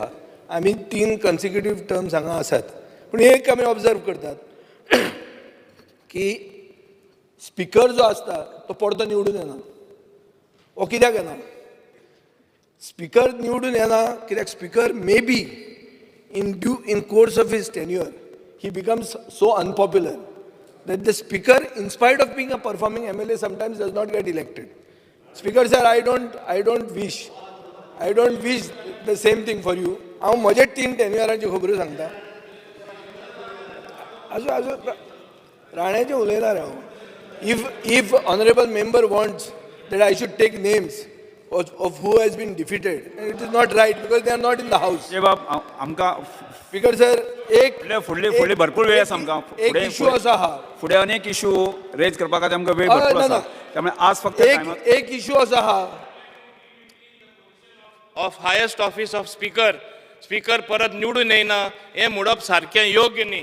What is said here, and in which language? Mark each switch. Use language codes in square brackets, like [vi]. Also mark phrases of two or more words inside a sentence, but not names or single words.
[kok] आमी 3 [en] consecutive terms [kok] हांगा आसात, पूण एक आमी ऑब्जर्व करतात की स्पिकर जो आसता तो परतो निवडून येना. हो कित्याक येना? स्पिकर निवडून येना कित्याक [en] speaker maybe in course of his tenure he becomes so unpopular that the speaker, in spite of being a performing MLA, sometimes does not get elected. Speaker sir, I don't wish the same thing for you. [kok] हांव म्हजे 3 टेन्युअरांच्यो खबरो सांगता. आजो राण्याचें उलयना रे हांव. [en] If honorable member wants that I should take names of who has been defeated, and it is not right because they are not in the house. Speaker sir, [kok] फुडले भरपूर वेळ आसा आमकां. एक इशू असा हा. फुडें अनेक इशू रेज करपा खातीर आमकां वेळ भरपूर आसा. त्यामुळे आज फक्त एक इशू असा हा. [en] of highest office of speaker [kok] परत निवडून येना हें म्हणप सारकें योग्य न्ही.